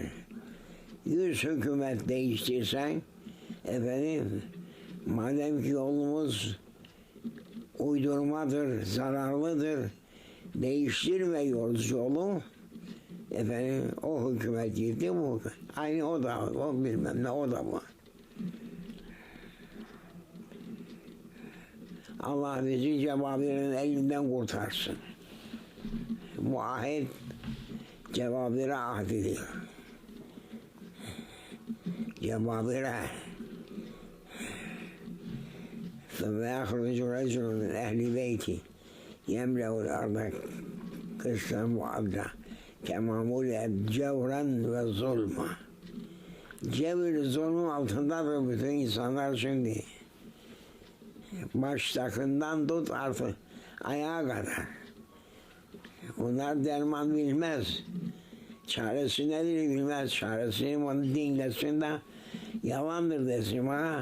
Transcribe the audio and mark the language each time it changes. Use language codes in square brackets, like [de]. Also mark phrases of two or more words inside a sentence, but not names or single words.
[tr] 100 hükümet değiştirsen madem ki yolumuz uydurmadır, zararlıdır, değiştirmiyoruz yolu, o hükümet gitti, bu aynı o da, o bilmem ne, o da bu. Allah bizi Cebrail'in elinden kurtarsın. Bu ahit Cebrail'e ahdidir. [ar] Cebrail'e ثم يخرج رجل من أهل بيتي يملأ الأرض قسطا وعدلا كما ملئت جورا وظلما. [tr] Cevir zulmün altındadır bütün insanlar şimdi. Baştakından tut artık ayağa kadar. Onlar derman bilmez. Çaresi nedir bilmez. Çaresini onu dinlesin de yalandır desin bana.